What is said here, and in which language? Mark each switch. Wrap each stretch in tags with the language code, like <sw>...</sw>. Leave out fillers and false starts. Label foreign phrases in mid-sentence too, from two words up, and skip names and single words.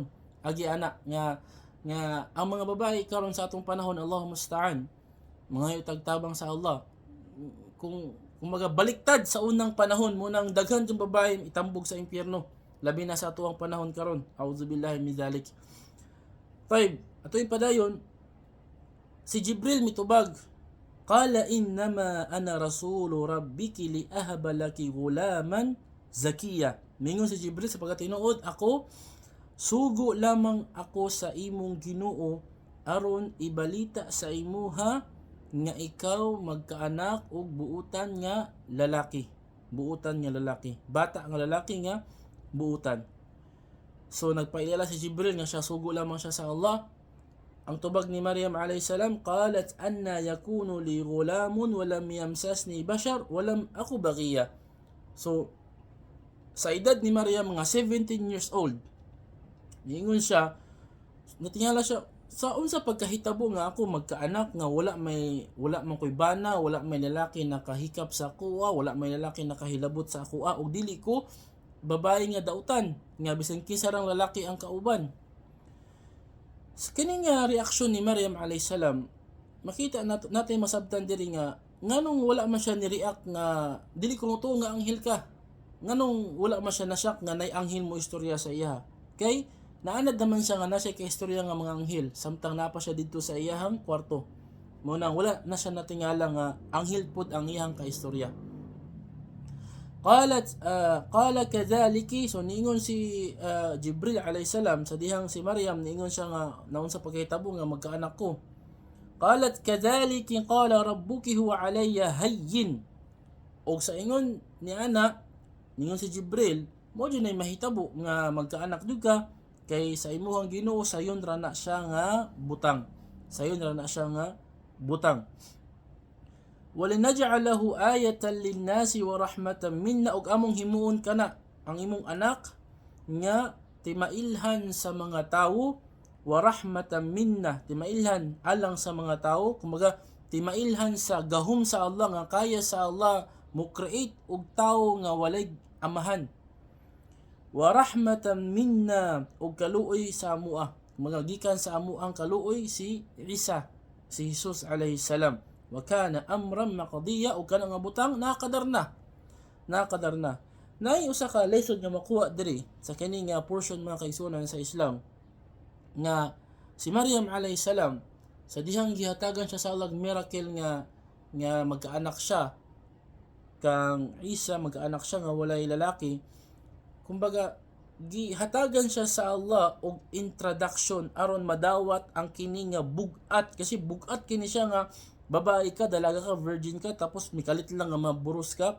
<ceb>Agi anak nga ang mga babae karon sa atong panahon,</ceb> <ar>اللهم المستعان,</ar> <ceb>mga tagtabang sa Allah. Kung baliktad sa unang panahon, munang daghan yung babae itambog sa impyerno, labi na sa atuang panahon karon.</ceb> <ar>أعوذ بالله من ذلك.</ar> <ceb>Five, atoy padayon si Jibril mitubag,</ceb> <ar>قال إنما أنا رسول ربك لأهب لك غلاما زكيا.</ar> <ceb>Mingon si Jibril sa pagkatinuod, ako sugo lamang ako sa imong Ginoo aron ibalita sa imuha nga ikaw magkaanak og buutan nga lalaki. Bata nga lalaki nga buutan. So nagpailala si Jibril nga siya sugo lamang siya sa Allah. Ang tubag ni Maryam</ceb> <ar>عليها السلام، قالت أنى يكون لي غلام ولم يمسسني بشر ولم أك بغيا.</ar> <ceb>So sa edad ni Maryam, mga</ceb> <en>17 years old,</en> <ceb>niingon siya, natingala siya, sa unsa pagkahitabo nga ako magkaanak nga wala man koy bana, wala may lalaki nakahikap sa ako, wala may lalaki nakahilabot sa ako, ug dili ko babae nga dautan, nga bisan kinsa rang lalaki ang kauban. Sa kining reaksyon ni Maryam</ceb> <ar>عليها السلام,</ar> <ceb>makita natin masabtan diri nga nganong wala man siya ni-react nga dili ko mo nga anghel ka. Nganong wala man siya nasyak nga nay anghel mo istorya sa iya. Kay naanad naman siya nga nasa kay istorya nga mga anghel, samtang napa siya didto sa iyahang kwarto. Mo nang wala na siya natingala nga anghel pud ang iyang kaistorya.</ceb> <ar>قال كذلك,</ar> <ceb>so niingon si Jibril</ceb> <ar>عليه السلام</ar> <ceb>sa dihang si Maryam, niingon siya nga naun sa pagkahitabo nga magkaanak ko.</ceb> <ar>قالت كذلك قال ربك هو علي هين.</ar> <ceb>Og sa ingon ni ana, niingon si Jibril, mo jud nay mahitabo nga magkaanak duga, kay sa imuhang Ginoo sayon ra na siya nga butang.</ceb> <ar>ولنجعله آية للناس ورحمة منا,</ar> <ceb>ug among himuon kana ang imong anak nga timailhan sa mga tawo,</ceb> <ar>ورحمة منا,</ar> <ceb>timailhan alang sa mga tawo, kumbaga timailhan sa gahom sa Allah, nga kaya sa Allah mo create og tawo nga walay amahan.</ceb> <ar>ورحمة منا,</ar> <ceb>og kaluoy sa amoa, kumbaga gikan sa amo ang kaluoy si Isa, si Jesus</ceb> <ar>عليه السلام. وكان أمرا مقضيا,</ar> <ceb>o kana nga butang nakadar na. Nay usa ka lesson nga makuha diri sa kini nga portion mga kaigsunan sa Islam, nga si Maryam</ceb> <ar>عليها السلام</ar> <ceb>sa dihang gihatagan siya sa Allah miracle nga magkaanak siya, kang Isa magkaanak siya nga walay lalaki. Kumbaga gihatagan siya sa Allah og introduction aron madawat ang kini nga bugat, kasi bugat kini siya nga babae ka, dalaga ka, virgin ka, tapos mikalit lang nga maburos ka.</ceb>